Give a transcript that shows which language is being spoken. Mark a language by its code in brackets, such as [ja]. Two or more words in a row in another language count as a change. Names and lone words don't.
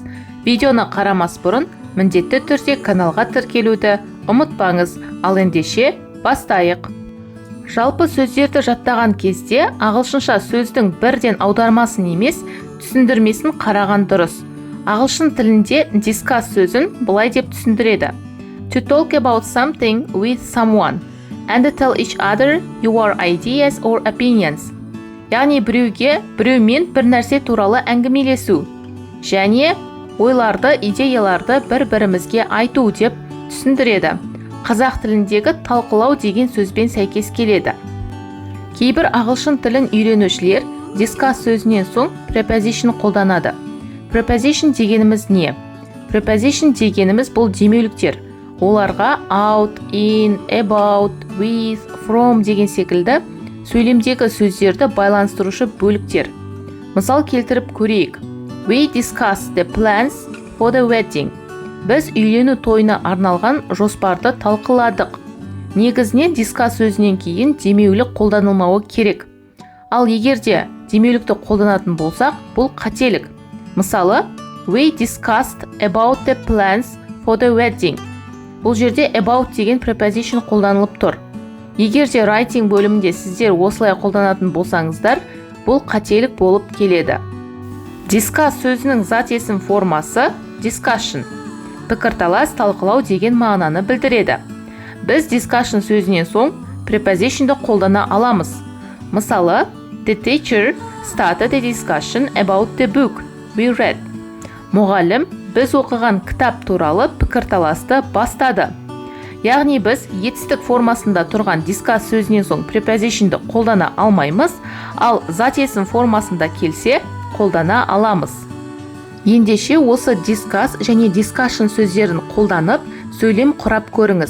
[kk] Видеоны қарамас бұрын міндетті түрде каналға тіркелуді ұмытпаңыз. Ал ендеше бастайық. Жалпы сөздерді жаттаған кезде ағылшынша сөздің бірден аудармасын емес, түсіндірмесін қараған дұрыс. Ағылшын тілінде discuss сөзін былай деп түсіндіреді: [en] To talk about something with someone and tell each other your ideas or opinions. [kk] Яғни біреумен бір нәрсе туралы әңгімелесу және ойларды, идеяларды бір-бірімізге айту деп түсіндіреді. Қазақ тіліндегі талқылау деген сөзбен сәйкес келеді. Кейбір ағылшын тілін үйренушілер discuss сөзінен соң preposition қолданады. Preposition дегеніміз не? Preposition дегеніміз бұл демеуліктер. Оларға [en] out, in, about, with, from [kk] деген секілді сөйлемдегі сөздерді байланыстырушы бөліктер. Мысал келтіріп көрейік. [en] We discussed the plans for the wedding. [kk] Біз үйлену тойына арналған жоспарды талқыладық. Негізінен discuss сөзінен кейін демеулік қолданылмауы керек. Ал егерде демеулікті қолданатын болсақ, бұл қателік. Мысалы, [en] we discussed about the plans for the wedding. [kk] Бұл жерде about деген preposition қолданылып тұр. Егерде writing бөлімінде сіздер осылай қолданатын болсаңыздар, бұл қателік болып келеді. Discuss сөзінің зат есім формасы discussion. Пікірталас, талқылау деген мағынаны білдіреді. Біз discussion сөзінен соң prepositionды қолдана аламыз. Мысалы, [en] the teacher started a discussion about the book we read. [kk] Мұғалім біз оқыған кітап туралы пікірталасты бастады. Яғни біз етістік формасында тұрған discuss сөзінен соң prepositionды қолдана алмаймыз, ал зат есім формасында келсе қолдана аламыз. Ендеше осы discuss және discussion сөздерін қолданып, сөйлем құрап көріңіз.